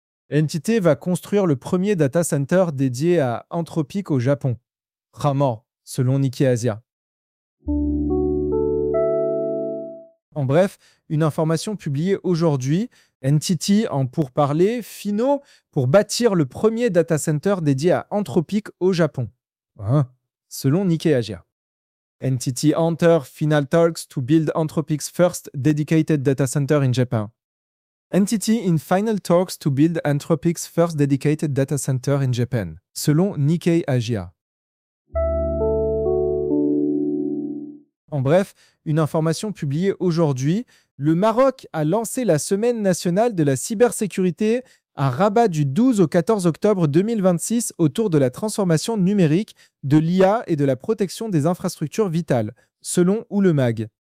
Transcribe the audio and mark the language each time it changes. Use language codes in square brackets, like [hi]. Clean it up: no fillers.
[fr] L'entité va construire le premier data center dédié à Anthropic au Japon, rarement, selon Nikkei Asia. En bref, une information publiée aujourd'hui, NTT en pourparlers finaux pour bâtir le premier data center dédié à Anthropic au Japon. Hein? Selon Nikkei Asia. [en] NTT Hunter final talks to build Anthropic's first dedicated data center in Japan. NTT in final talks to build Anthropic's first dedicated data center in Japan. [fr] Selon Nikkei Asia. En bref, une information publiée aujourd'hui, le Maroc a lancé la Semaine nationale de la cybersécurité à Rabat du 12 au 14 octobre 2026 autour de la transformation numérique, de l'IA et de la protection des infrastructures vitales, selon Oulemag.